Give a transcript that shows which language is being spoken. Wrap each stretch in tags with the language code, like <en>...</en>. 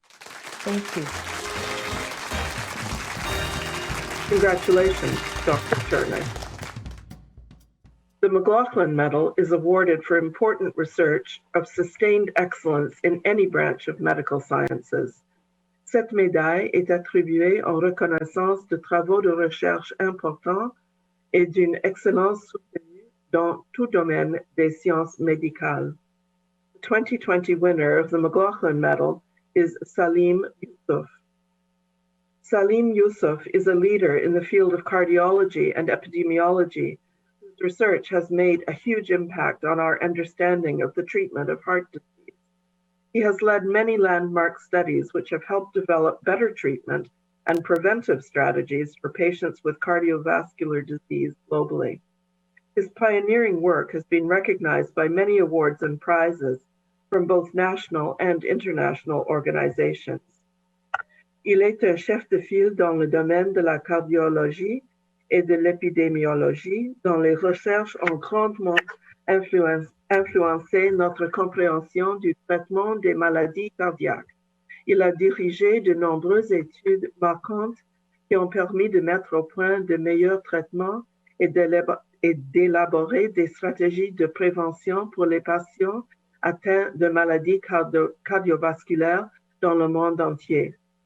<en>Thank you. Congratulations, Dr. Turner. The Mclaughlin Medal is awarded for important research of sustained excellence in any branch of medical sciences.</en> <fr>Cette médaille est attribuée en reconnaissance de travaux de recherche importants et d'une excellence soutenue dans tout domaine des sciences médicales.</fr> <en>The 2020 winner of the Mclaughlin Medal is Salim Yusuf. Salim Yusuf is a leader in the field of cardiology and epidemiology, whose research has made a huge impact on our understanding of the treatment of heart disease. He has led many landmark studies which have helped develop better treatment and preventive strategies for patients with cardiovascular disease globally. His pioneering work has been recognized by many awards and prizes from both national and international organizations.</en> <fr>Il est un chef de file dans le domaine de la cardiologie et de l'épidémiologie, dont les recherches ont grandement influencé notre compréhension du traitement des maladies cardiaques. Il a dirigé de nombreuses études marquantes qui ont permis de mettre au point de meilleurs traitements et d'élaborer des stratégies de prévention pour les patients atteints de maladies cardiovasculaires dans le monde entier.</fr>